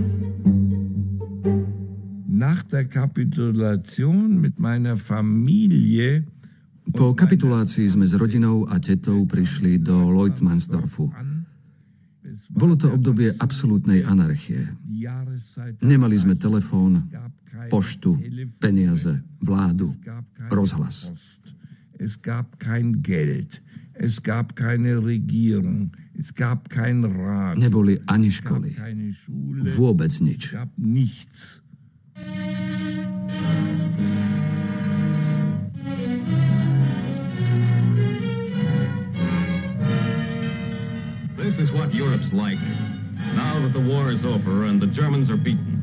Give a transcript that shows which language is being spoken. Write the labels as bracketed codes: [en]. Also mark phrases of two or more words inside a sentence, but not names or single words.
[sk] Po kapitulácii sme s rodinou a tetou prišli do Leutmansdorfu. Bolo to obdobie absolútnej anarchie. Nemali sme telefón, poštu, peniaze, vládu, rozhlas. [de] Es gab kein Geld, es gab keine Regierung, es gab kein Rat. [sk] Neboli ani školy, vôbec nič. [en] This is what Europe's like, now that the war is over and the Germans are beaten.